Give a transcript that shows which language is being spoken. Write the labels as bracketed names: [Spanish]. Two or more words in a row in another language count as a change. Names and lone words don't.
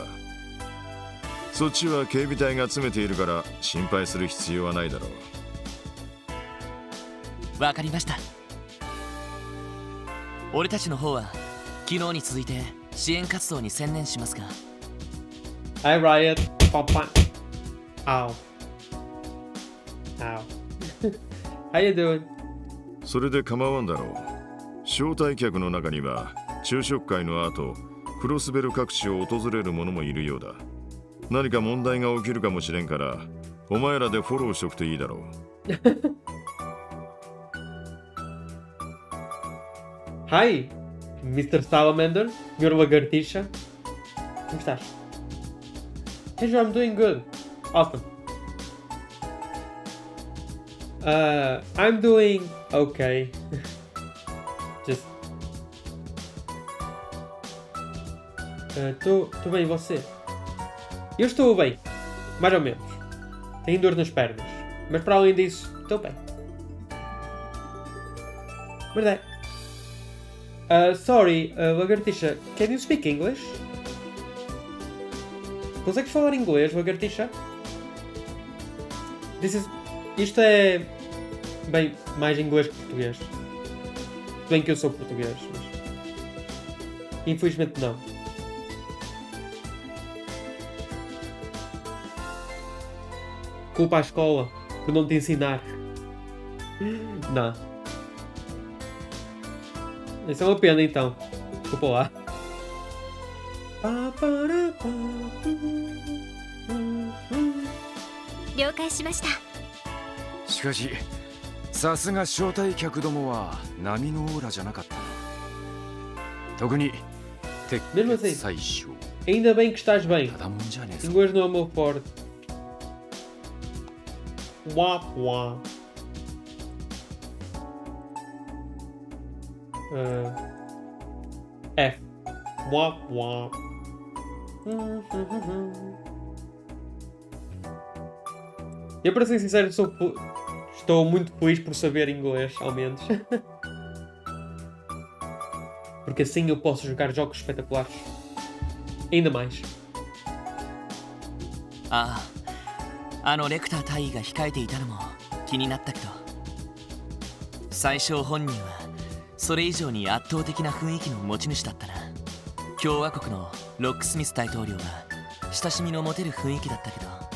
[Japanese] そっちは警備隊が詰めているから心配する必要はないだろう。わかりました。俺たちの方は昨日に続いて支援活動に専念しますが、 [English] Hi Riot. Pam, pam. Ow. Ow. How you doing? それで構わんだろう。招待客の中には昼食会の後クロスベル各地を訪れる者もいるようだ。何か問題が起きるかもしれんからお前らでフォローしとくといいだろう。 Hi, Mr. Salamander, your lagartixa. [Portuguese] Como estás? [English] Hey, Joe, I'm doing good. Awesome. I'm doing okay. Just. [Portuguese] Tô bem, e você? Eu estou bem, mais ou menos. Tenho dor nas pernas, mas para além disso, estou bem. Verdade. [English] Sorry, lagartixa, can you speak English? [Portuguese] Consegues falar inglês, lagartixa? Isto é... Bem, mais inglês que português. Se bem que eu sou português, mas... Infelizmente não. Culpa à escola por não te ensinar. Não. Isso é uma pena então. Desculpa lá. [Japanese] 了解しました。しかしさすが招待客どもは波のオーラじゃなかったな。特に鉄血最小。 [Portuguese] Ainda bem que estás bem. Inglês não é o meu forte. Wap wap. F. Wap wap. Eu, para ser sincero, estou muito feliz por saber inglês, ao menos. Porque assim eu posso jogar jogos espetaculares. Ainda mais. [Japanese] ああ、レクター大尉が控えていたのも気になったけど、最初本人はそれ以上に圧倒的な雰囲気の持ち主だったな。共和国のロックスミス大統領は親しみの持てる雰囲気だったけど。